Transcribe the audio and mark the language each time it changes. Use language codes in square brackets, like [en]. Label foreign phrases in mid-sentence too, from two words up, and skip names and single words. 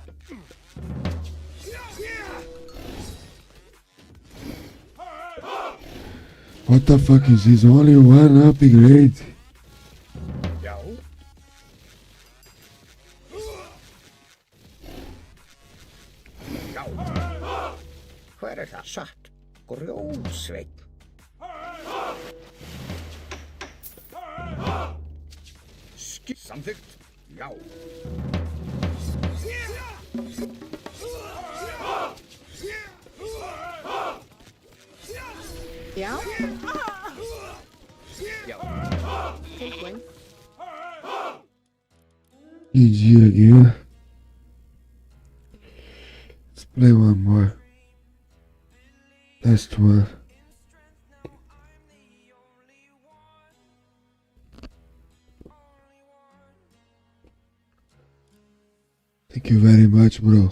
[en] What the fuck is this? Only one upgrade. [is] Já. Já. Hver er það? Satt. Grjótsveinn. Samþykkt. Já. Já. Já. Tilbúin. [en] GG again. Let's play one more. Last one. Thank you very much, bro.